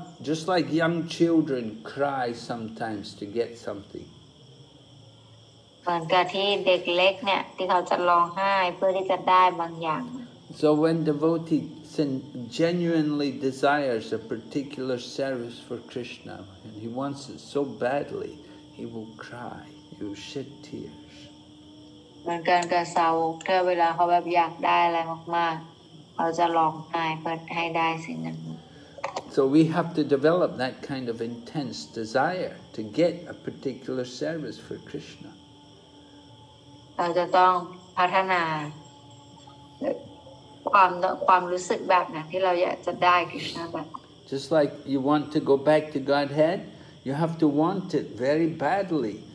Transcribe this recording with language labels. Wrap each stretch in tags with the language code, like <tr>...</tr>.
<en>Just like young children cry sometimes to get something.</en> <th>เหมือนกับที่เด็กเล็กเนี่ยที่เขาจะร้องไห้เพื่อที่จะได้บางอย่าง</th> <en>So when devotee genuinely desires a particular service for Krishna and he wants it so badly, he will cry, he will shed tears.</en> <th>เหมือนกันกับสาวกเธอเวลาเขาแบบอยากได้อะไรมากๆเขาจะร้องไห้เพื่อให้ได้สิ่งนั้น</th> <en>So we have to develop that kind of intense desire to get a particular service for Krishna.</en> <th>เราจะต้องพัฒนาความรู้สึกแบบนั้นที่เราอยากจะได้คริชนาแบบ</th> <en>Just like you want to go back to Godhead, you have to want it very badly.</en>